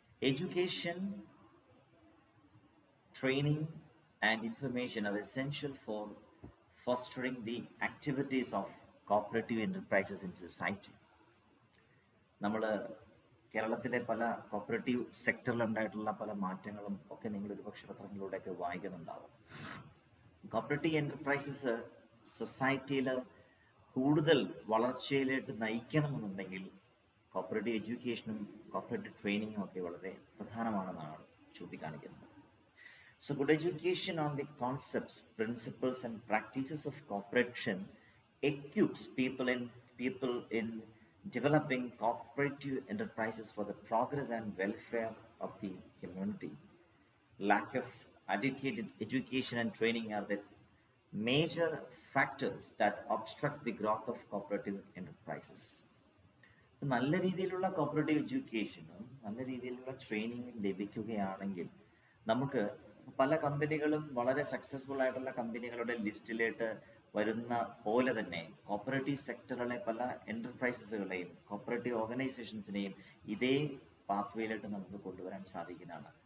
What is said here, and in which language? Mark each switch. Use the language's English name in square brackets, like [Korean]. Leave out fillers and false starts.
[English] Education, training and information are essential for fostering the activities of cooperative enterprises in society. [Malayalam] നമ്മൾ കേരളത്തിലെ പല cooperative സെക്ടറിലുണ്ടായിട്ടുള്ള പല മാറ്റങ്ങളും ഒക്കെ നിങ്ങൾ ഒരുപക്ഷെ പത്രങ്ങളിലൂടെയൊക്കെ വായിക്കുന്നുണ്ടാവും. കോപ്പറേറ്റീവ് എൻ്റർപ്രൈസസ് സൊസൈറ്റിയിൽ കൂടുതൽ വളർച്ചയിലേക്ക് നയിക്കണമെന്നുണ്ടെങ്കിൽ കോപ്പറേറ്റീവ് എഡ്യൂക്കേഷനും കോപ്പറേറ്റീവ് ട്രെയിനിങ്ങും ഒക്കെ വളരെ പ്രധാനമാണെന്നാണ് ചൂണ്ടിക്കാണിക്കുന്നത്. [English] So good education on the concepts, principles and practices of cooperation equips people in developing cooperative enterprises for the progress and welfare of the community. Lack of adequate education and training are the major factors that obstruct the growth of cooperative enterprises. [Malayalam] നല്ല രീതിയിലുള്ള cooperative എഡ്യൂക്കേഷനും നല്ല രീതിയിലുള്ള ട്രെയിനിങ്ങും ലഭിക്കുകയാണെങ്കിൽ നമുക്ക് പല കമ്പനികളും വളരെ സക്സസ്ഫുൾ ആയിട്ടുള്ള കമ്പനികളുടെ ലിസ്റ്റിലേക്ക് വരുന്ന പോലെ തന്നെ കോപ്പറേറ്റീവ് സെക്ടറിലെ പല എൻ്റർപ്രൈസസുകളെയും കോപ്പറേറ്റീവ് ഓർഗനൈസേഷൻസിനെയും ഇതേ പാത്വേയിലേക്ക് നമുക്ക് കൊണ്ടുവരാൻ സാധിക്കുന്നതാണ്.